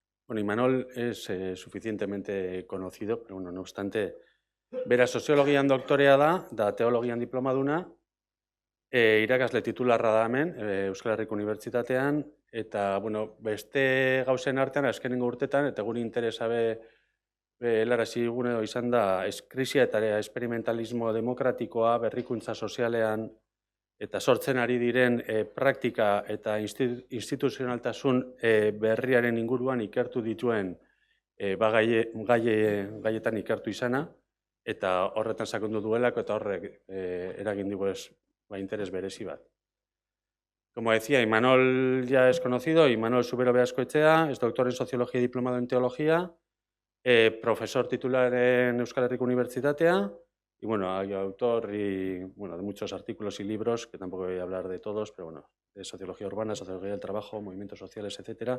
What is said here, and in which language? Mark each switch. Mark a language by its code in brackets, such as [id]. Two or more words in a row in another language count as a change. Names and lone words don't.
[es] Bueno, Imanol es suficientemente conocido, pero bueno, no obstante, [eu] bera soziologian doktorea da teologian diplomaduna, irakasle titularra da hemen, Euskal Herriko Unibertsitatean, eta, bueno, beste gauzen artean, azkenengo urtetan, eta gure interesa helarazi gune izan da, krisia eta esperimentalismo demokratikoa, berrikuntza sozialean, eta sortzen ari diren praktika eta instituzionaltasun berriaren inguruan ikertu dituen gaietan ikertu izana, eta horretan sakondu duelako eta horrek eragin digu interes berezi bat. [es] Como decía, Imanol ya es conocido, Imanol Subero Beaskoetxea, es doctor en Sociología y diplomado en Teología, profesor titular en Euskal Herriko Unibertsitatea, y bueno, hay autor y, bueno, de muchos artículos y libros, que tampoco voy a hablar de todos, pero bueno, de sociología urbana, sociología del trabajo, movimientos sociales, etcétera.